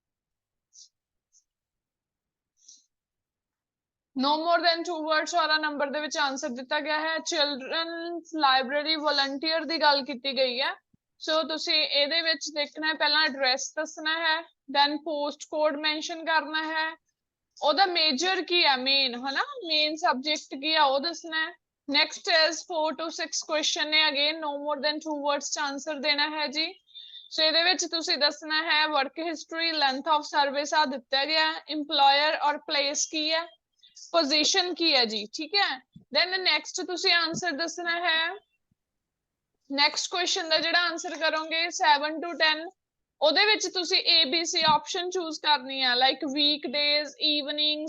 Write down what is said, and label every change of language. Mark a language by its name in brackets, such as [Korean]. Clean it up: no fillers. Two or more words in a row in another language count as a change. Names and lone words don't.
[English] no more than 2 words [Punjabi] 14 ਨੰਬਰ ਦੇ ਵਿੱਚ ਆਨਸਰ ਦਿੱਤਾ ਗਿਆ ਹੈ [English] children's library volunteer [Punjabi] ਦੀ ਗੱਲ ਕੀਤੀ ਗਈ ਹੈ ਸੋ ਤੁਸੀਂ ਇਹਦੇ ਵਿੱਚ ਦੇਖਣਾ ਹੈ ਪਹਿਲਾਂ ਐਡਰੈਸ ਦੱਸਣਾ ਹੈ [English] then post code mention [Punjabi] ਕਰਨਾ ਹੈ ਉਹਦਾ ਮੇਜਰ ਕੀ ਹੈ ਮੇਨ ਹਨਾ [English] main subject [Punjabi] ਕੀ ਆ ਉਹ ਦੱਸਣਾ ਹੈ [English] next is 4 to 6 question [Punjabi] ਨੇ ਅਗੇਨ [English] no more than 2 words [Punjabi] ਚ ਆਨਸਰ ਦੇਣਾ ਹੈ ਜੀ ਸੋ ਇਹਦੇ ਵਿੱਚ ਤੁਸੀਂ ਦੱਸਣਾ ਹੈ [English] work history length of service [Punjabi] ਆ ਦਿੱਤਾ ਗਿਆ ਇੰਪਲੋਇਰ ਔਰ ਪਲੇਸ ਕੀ ਹੈ ਪੋਜੀਸ਼ਨ ਕੀ ਹੈ ਜੀ ਠੀਕ ਹੈ [English] then next [Punjabi] ਤੁਸੀਂ ਆਨਸਰ ਦੱਸਣਾ ਹੈ [English] next question [Punjabi] ਦਾ ਜਿਹੜਾ ਆਨਸਰ ਕਰੋਗੇ 7 to 10 ਉਹਦੇ ਵਿੱਚ ਤੁਸੀਂ [English] ABC option choose [Punjabi] ਕਰਨੀ ਹੈ [English] like week days evenings